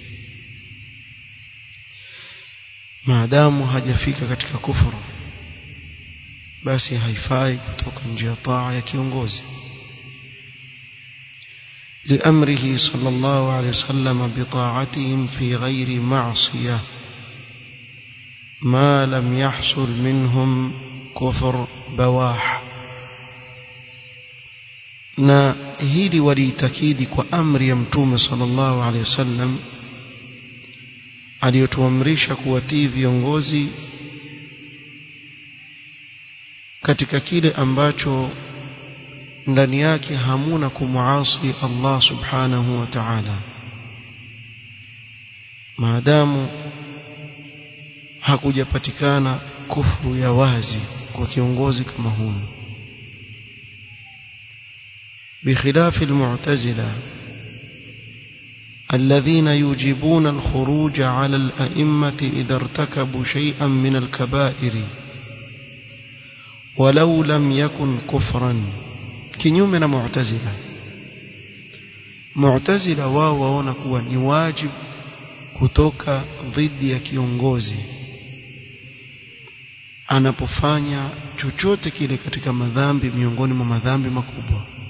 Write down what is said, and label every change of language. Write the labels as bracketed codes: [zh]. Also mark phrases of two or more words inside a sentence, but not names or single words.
[sw] maadamu hajafika katika kufuru, basi haifai kutoka nje ya taa ya kiongozi. [ar] لأمره صلى الله عليه وسلم بطاعتهم في غير معصية ما لم يحصل منهم كفر بواح. [sw] na hili walitakidi kwa amri ya Mtume [ar] صلى الله عليه وسلم [sw] aliyotuamrisha kuwatii viongozi katika kile ambacho ndani yake hamuna kumuasi Allah [ar] سبحانه وتعالى, [sw] maadamu hakujapatikana kufuru ya wazi kwa kiongozi kama huyo. [ar] بخلاف المعتزلة الذين يوجبون الخروج على الأئمة إذا ارتكبوا شيئا من الكبائر ولو لم يكن كفرا. [sw] kinyume na Mu'tazila wao waona kuwa ni wajibu kutoka dhidi ya kiongozi anapofanya chochote kile katika madhambi miongoni mwa madhambi makubwa.